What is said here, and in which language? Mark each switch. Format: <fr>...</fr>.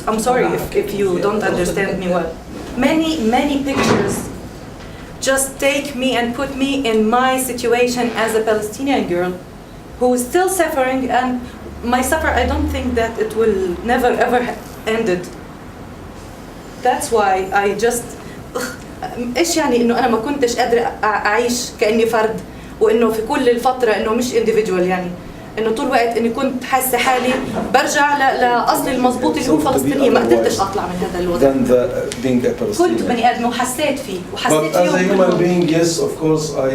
<en>I'm sorry if you don't understand me well. Many pictures just take me and put me in my situation as a Palestinian girl who is still suffering, and my suffer, I don't think that it will never ever ended. That's why I just</en> <ar>ايش يعني انه انا ما كنتش قادره اعيش كاني فرد، وانه في كل الفتره انه مش individual، يعني انه طول الوقت اني كنت حاسه حالي برجع لاصلي المضبوط اللي هو فلسطينيه، ما قدرتش اطلع من هذا الوضع. كنت بني ادم وحسيت فيه</ar> <en>But as a human being, yes, of course,</en>